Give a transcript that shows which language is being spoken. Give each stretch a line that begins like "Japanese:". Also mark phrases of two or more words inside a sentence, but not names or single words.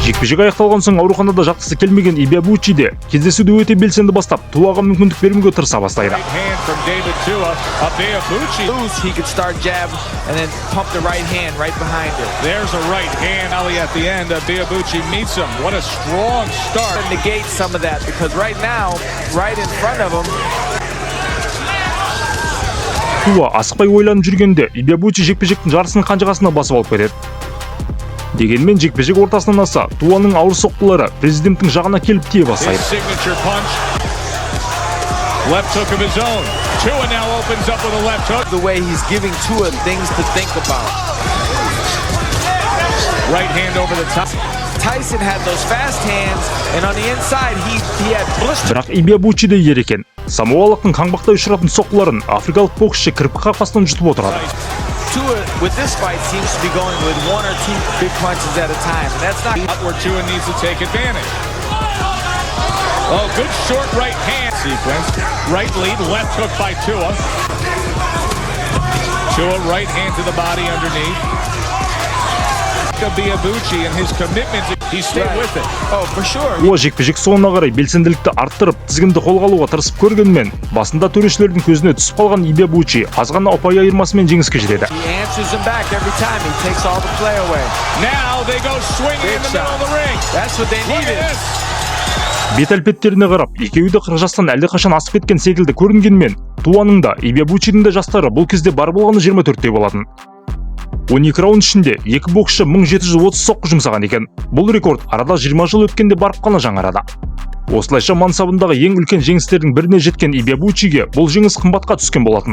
Kazakh: жекпе-жек аяқталған соң ауруханада жатқысы келмеген Ибиабучи де кездесуді өте белсенді бастап Туаға мүмкіндік беруге тырыса бастайды.
English: He could start jab and then pump the right hand right behind it. There's a right hand alley at the end. Ибиабучи meets him. What a strong start. Negate some of that because right now, right in front of him.
Kazakh: Туа асықпай ойланып жүргенде Ибиабучи жекпе-жектің жарысын қанжығасына басып алып кетеді. Дегенмен жекпе-жек ортасынан аса Туаның ауыр соққылары президенттің жағына келіп тие бастайды.
English: Left hook of his own. Tua now opens up with a left hook. The way he's giving Tua things to think about. Right hand over the top. Tyson had those fast hands, and on the inside he had blister.
Kazakh: Бірақ Ибиабучи де ер екен. Самоалықтың қаңбақтай ұшыратын соққыларын африкалық боксшы кірпік қақпастан жұтып отырады.
English: Tua with this fight seems to be going with one or two big punches at a time. And that's not where Tua needs to take advantage. Oh, good short right hand sequence. Right lead, left hook by Tua. Tua right hand to the body underneath. Ибиабучи and his commitment, he stayed with it. Oh, for sure.
Kazakh: Ол жекпе-жек соңына қарай белсенділікті арттырып, тізгінді қолға алуға тырысып көргенмен, басында төрешілердің көзіне түсіп қалған Ибиабучи аз ғана ұпай айырмасымен жеңіске жетеді.
English: He answers him back every time. He takes all the play away. Now they go swinging in the middle of the ring. That's what they needed.
Kazakh: Бет әлпеттеріне қарап, екеуі де 40 жастан әлдеқашан асып кеткен секілді көрінгенмен, Туаның да, Ибиабучидің де жастары бұл кезде бар болғаны 24-те болатын. 12 раунд ішінде екі боксшы 1730 соққы жұмсаған екен. Бұл рекорд арада 20 жыл өткенде барып қана жаңарады. Осылайша мансабындағы ең үлкен жеңістердің біріне жеткен Ибиабучиге бұл жеңіс қымбатқа түскен болатын.